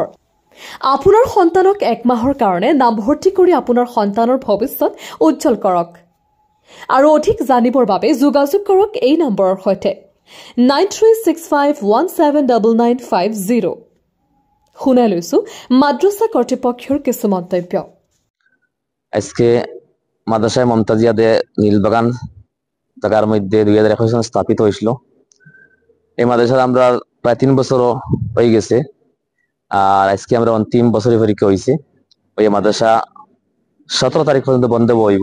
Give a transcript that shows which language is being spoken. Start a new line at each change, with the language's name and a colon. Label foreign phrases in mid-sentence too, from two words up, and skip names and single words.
Assamese: আপোনাৰ সন্তানক এক মাহৰ কাৰণে নামভৰ্তি কৰি আপোনাৰ সন্তানৰ ভৱিষ্যত উজ্জ্বল কৰক। আৰু অধিক জানিবৰ বাবে যোগাযোগ কৰক এই নম্বৰৰ সৈতে 9365179950। শুনাই লৈছো মাদ্ৰাছা কৰ্তৃপক্ষৰ কিছু মন্তব্য।
Bangla: আজকে মাদ্রাসায় মমতাজিয়াতে নীলবাগান জায়গার মধ্যে 2021 সালে স্থাপিত হয়েছিল। এই মাদ্রাসা আমরা প্রায় 3 বছর হয়ে গেছে, আর আজকে আমরা অন্তিম বছরের পরীক্ষা হয়েছে। ওই মাদ্রাসা 17 তারিখ পর্যন্ত বন্ধ হইব।